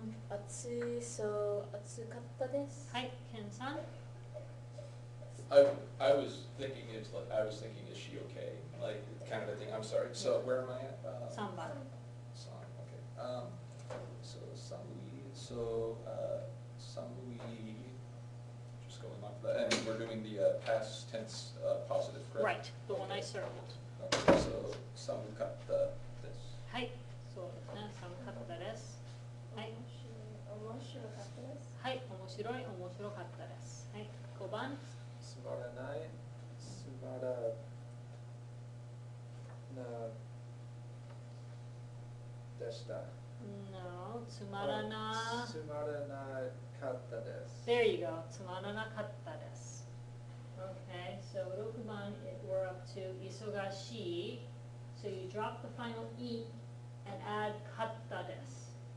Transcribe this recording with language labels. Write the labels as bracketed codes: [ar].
[ja] 暑い、そう暑かったです。はい、ケンさん. [en] I was thinking is is she okay? Like kind of a thing. I'm sorry. So where am I at? [ja] 3番. [en] Song. Okay. So Samui. So Samui. Just going off that, and we're doing the past tense positive, correct? Right, the one I circled. Okay. So Samukatta this. [ja] はい、そうですね、寒かったです。はい、面白かったです。はい、面白かったです。はい、5番。つまらない、つまらなでした。 No, つまらな。つまらなかったです。 [en] There you go, [ja] つまらなかったです。 [en] Okay, so 6番, we're up to 忙しい. So you drop the final E and add かったです.